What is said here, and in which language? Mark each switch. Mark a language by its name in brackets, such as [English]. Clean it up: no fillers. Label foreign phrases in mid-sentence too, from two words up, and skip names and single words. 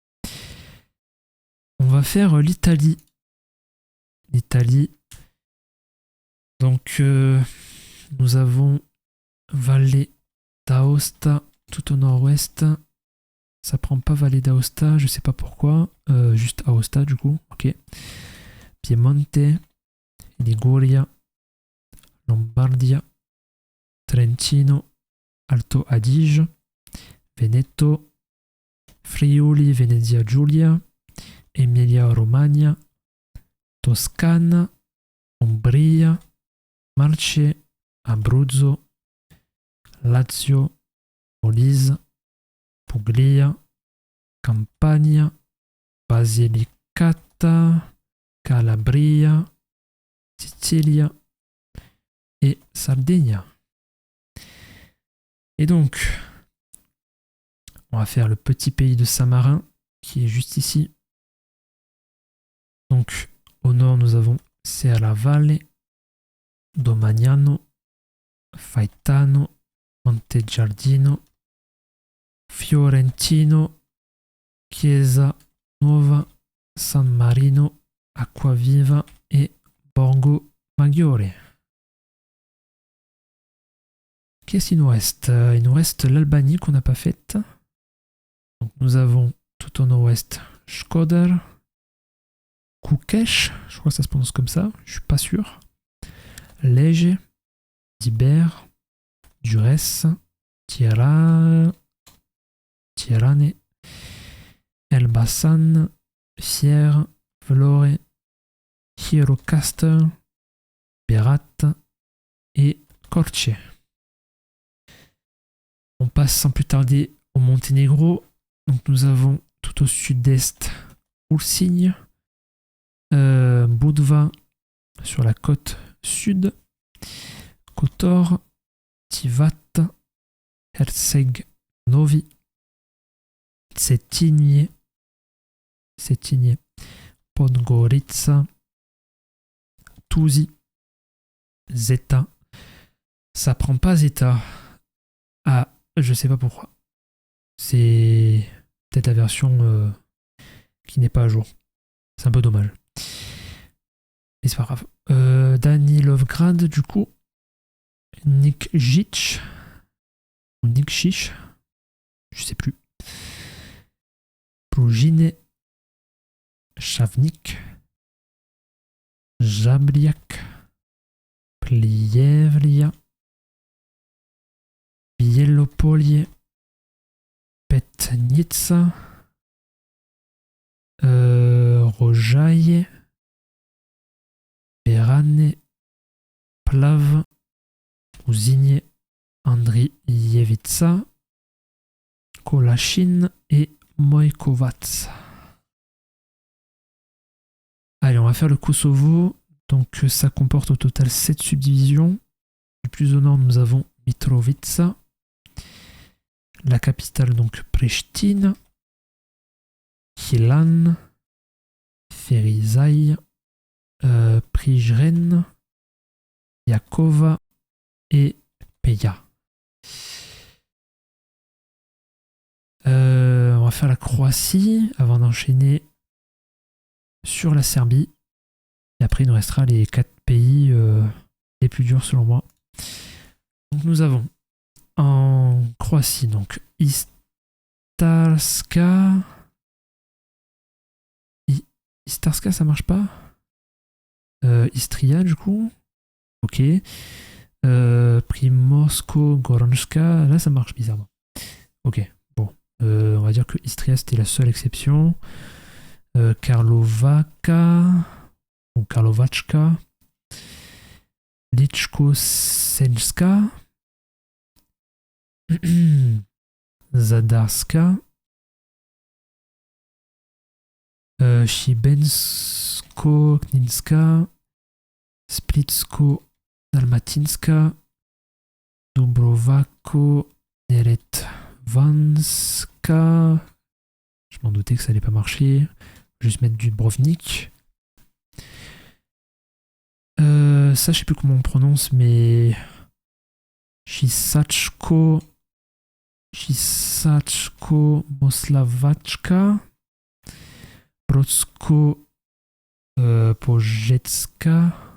[French] On va faire l'Italie. Donc nous avons Valle d'Aosta tout au nord-ouest. Ça prend pas Valle d'Aosta, je sais pas pourquoi. Juste Aosta du coup, ok. Piemonte, Liguria, Lombardia, Trentino, Alto Adige, Veneto, Friuli, Venezia Giulia, Emilia Romagna, Toscana, Umbria, Marche, Abruzzo, Lazio, Molise, Puglia, Campania, Basilicata, Calabria, Sicilia et Sardaigne. Et donc, on va faire le petit pays de Saint-Marin qui est juste ici. Donc, au nord, nous avons Serra Valle, Domagnano, Faetano, Montegiardino, Fiorentino, Chiesa Nuova, San Marino, Acquaviva et Borgo Maggiore. Qu'est-ce qu'il nous reste? Il nous reste l'Albanie qu'on n'a pas faite. Donc nous avons tout au nord-ouest Shkodër, Koukesh, je crois que ça se prononce comme ça, je suis pas sûr. Lege, Diber, Durès, Tirane, Elbasan, Fier, Vlore, Hierocaster, Berat et Korče. On passe sans plus tarder au Monténégro. Donc nous avons tout au sud-est Ulcinj, Budva sur la côte sud, Kotor, Tivat, Herceg Novi, Cetinje, Podgorica, Tuzi, Zeta. Ça prend pas Zeta. Ah, je sais pas pourquoi. C'est peut-être la version qui n'est pas à jour. C'est un peu dommage. Mais c'est pas grave. Danilovgrad, du coup. Nikšić. Ou Nikšić. Je sais plus. Prujine. Chavnik. Jabliak. Plievlia. Melitopolje, Petnica, Rojaje, Berane, Plav, Uzinie, Andrijevica, Kolachine et Mojkovac. Allez, on va faire le Kosovo. Donc ça comporte au total 7 subdivisions. Du plus au nord, nous avons Mitrovica. La capitale, donc Pristina. Hilan. Ferizaj. Prijren. Jakova et Peja. On va faire la Croatie avant d'enchaîner sur la Serbie. Et après, il nous restera les 4 pays les plus durs selon moi. Donc nous avons en Croatie, donc Istarska. Istarska, ça marche pas. Istria, du coup. Ok. Primorsko-Goranska, là ça marche bizarrement. Ok, bon. On va dire que Istria c'était la seule exception. Karlovaca ou Karlovačka, Ličko-Senjska, Zadarska, Šibensko-Kninska, Splitsko-Dalmatinska, Dubrovaco-Neretvanska. Je m'en doutais que ça allait pas marcher. Juste mettre du Dubrovnik. Ça, je sais plus comment on prononce, mais Chisachko Moslavačka, Brodsko Pojecka.